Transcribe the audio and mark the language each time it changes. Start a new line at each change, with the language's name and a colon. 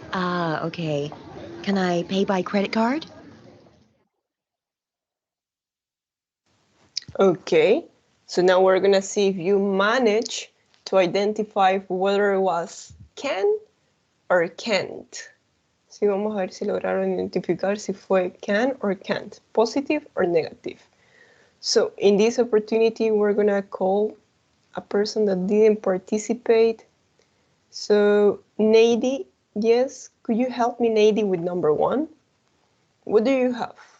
English: Ah, okay. Can I pay by credit card? Okay, so now we're gonna see if you manage to identify whether it was can or can't.
Spanish: Sí, vamos a ver si lograron identificar si fue can or can't, positive or negative.
English: So in this opportunity, we're gonna call a person that didn't participate. So Nady, yes, could you help me, Nady, with number 1? What do you have?